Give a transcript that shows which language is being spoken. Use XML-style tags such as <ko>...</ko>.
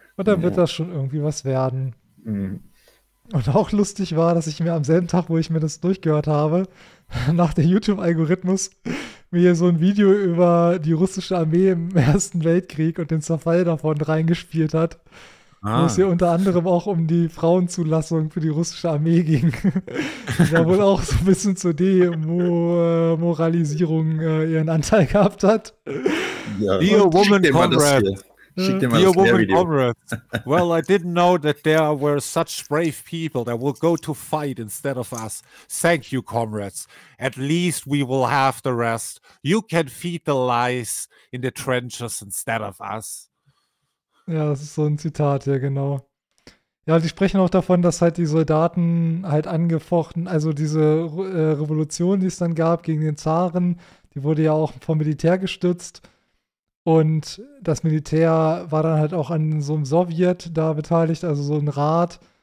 <de>Und dann wird das schon irgendwie was werden. Und auch lustig war, dass ich mir am selben Tag, wo ich mir das durchgehört habe, nach dem YouTube-Algorithmus mir so ein Video über die russische Armee im Ersten Weltkrieg und den Zerfall davon reingespielt hat, wo es hier unter anderem auch um die Frauenzulassung für die russische Armee ging. Da wohl auch so ein bisschen zur Demoralisierung ihren Anteil gehabt hat.</de> <en>Ja. Be a woman, comrade. Dear woman, comrade, well, I didn't know that there were such brave people that will go to fight instead of us. Thank you, comrades. At least we will have the rest. You can feed the lice in the trenches instead of us.</en> <de>Ja, das ist so ein Zitat, ja, genau. Ja, die sprechen auch davon, dass halt die Soldaten halt angefochten, also diese Revolution, die es dann gab gegen den Zaren, die wurde ja auch vom Militär gestützt. Und das Militär war dann halt auch an so einem Sowjet da beteiligt, also so ein Rat.</de>